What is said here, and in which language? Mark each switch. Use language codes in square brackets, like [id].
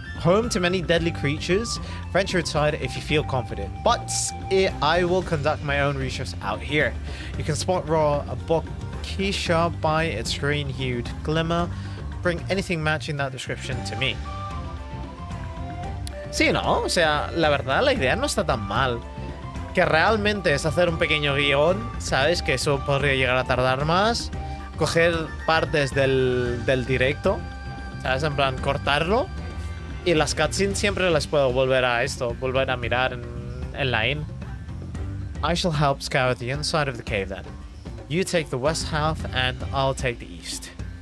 [en] Home to many deadly creatures. Venture inside if you feel confident. But I will conduct my own research out here. You can spot raw a Bokisha by its green-hued glimmer. Bring anything matching that description to me. [es] Sí, ¿no? O sea, la verdad, la idea no está tan mal. Que realmente es hacer un pequeño guión, ¿sabes? Que eso podría llegar a tardar más. Coger partes del directo, ¿sabes? En plan, cortarlo. Y las cutscenes siempre las puedo volver a mirar en line. [en] I shall help scour the inside of the cave then. You take the west half and I'll take the east.